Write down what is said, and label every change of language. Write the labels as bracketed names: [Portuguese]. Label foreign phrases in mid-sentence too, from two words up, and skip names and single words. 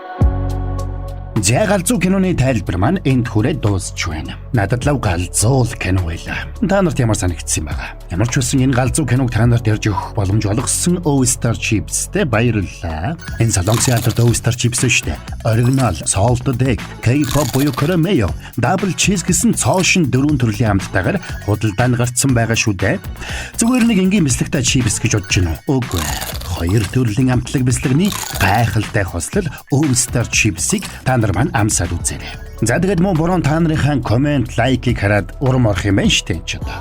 [Mongolian] За галзуу киноны тайлбар маань энд хүрээд дуусч байна. Надад лав галзуу кино байлаа. Та нарт ямар санагдсан байгаа? Ямар ч байсан энэ галзуу киног та нарт ярьж өгөх боломж олгосон All-Star Chips-тэй баярлалаа. Энэ Солонгосын алдарт All-Star Chips шүү дээ. Оригинал, [English] salted egg, [Mongolian] K-pop буюу Korean, [English] double cheese [Mongolian] гэсэн цоошин 4 төрлийн амттайгаар худалдаанд гарцсан байгаа шүү дээ. Зүгээр нэг энгийн бэлтгэгтэй chips гэж бодож байна уу? Үгүй. Хоёр төрлийн амтлаг бэлтгэгний гайхалтай хослол All-Star Chips-ийг та нар маань амсаад үзээрэй. За тэгээд мөн буруу та нарынхаа комент, лайкийг хараад урам орох юм байна шүү дээ ч одоо.